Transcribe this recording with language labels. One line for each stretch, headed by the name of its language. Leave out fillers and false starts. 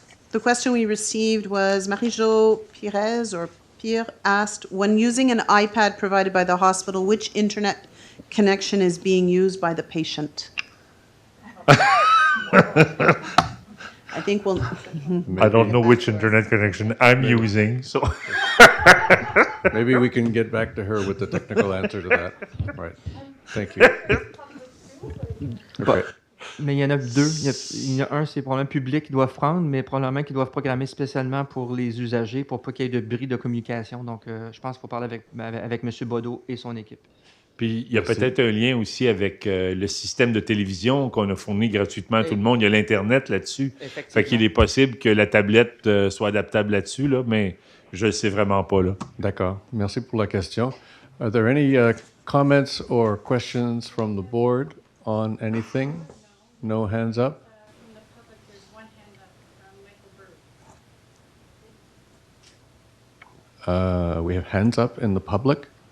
English: The question we received was Marie-Jo Pierre asked, when using an iPad provided by the hospital, which internet connection is being used by the patient? I think we'll... I don't know which internet connection I'm using, so... Maybe we can get back to her with the technical answer to that. Right. Thank you. Okay.
French: Mais il y en a deux. Il y en a un, c'est probablement public qu'ils doivent prendre, mais probablement qu'ils doivent programmer spécialement pour les usagers, pour pas qu'il y ait de bris de communication. Donc, je pense qu'il faut parler avec M. Bodo et son équipe. Puis, il y a peut-être un lien aussi avec le système de télévision qu'on a fourni gratuitement à tout le monde. Il y a l'Internet là-dessus. Fait qu'il est possible que la tablette soit adaptable là-dessus, là, mais je ne le sais vraiment pas. Là. D'accord. Merci pour la question.
English: Are there any comments or questions from the board on anything? No hands up? From the public, there's one hand up from Michael Bird. We have hands up in the public.